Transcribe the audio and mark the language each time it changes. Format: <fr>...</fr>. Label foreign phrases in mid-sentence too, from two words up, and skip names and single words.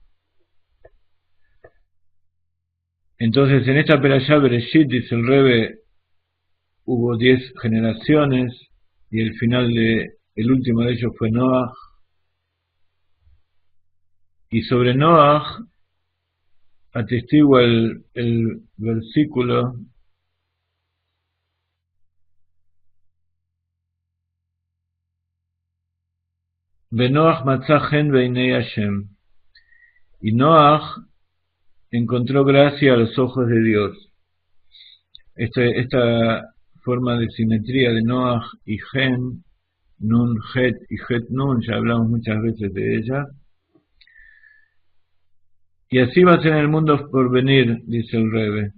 <es>Entonces en esta</es> <he>פרשת בראשית,</he> <es>dice el Rebbe, hubo 10 generaciones y el último de ellos fue Noach. Y sobre Noach atestigua el versículo</es> <he>ונח מצא חן בעיני השם.</he> <es>Y Noach encontró gracia a los ojos de Dios. Esta forma de simetría de Noach y Gen,</es> <he>נון חית</he> <es>y</es> <he>חית נון,</he> <es>ya hablamos muchas veces de ella. Y así va a ser en el mundo por venir, dice el Rebbe.</es>